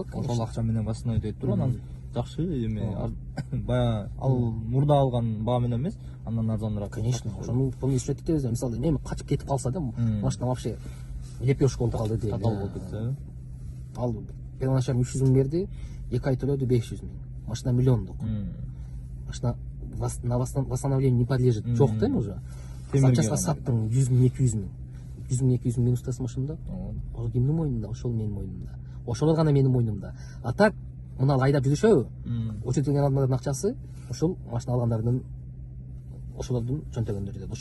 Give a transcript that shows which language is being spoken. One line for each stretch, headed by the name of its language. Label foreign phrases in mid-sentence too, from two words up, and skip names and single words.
Kyrgyz: Ошол акча менен восстановить этип туруп, анан жакшы эме баягы ал мурда алган баа менен эмес, андан арзаныраак. Конечно, ошону эсептеп кетебиз. Мисалы, эми качып кетип калса да, машина
Russian: вообще лепешка
Kyrgyz: болуп калды дейли. Татал болуп кетсе. Ал первоначально 300 миң берди, 2 ай төлөдү 500 миң. Машина миллиондук.
Russian: Машина на восстановление не подлежит.
Kyrgyz: Жок да уже. Санчаска саттың 100 миң, 200 миң. 100 миң, 200 миң минустасы машинада. Ошол кимдин мойнунда? Ошол менин мойнумда. Ошолор гана менин мойнумда. А так мына айдап жүрүшөбү? Өчөтүлгөн адамдардын акчасы ошол машина алгандардын ошолордун чөнтөгүндө жүрөт.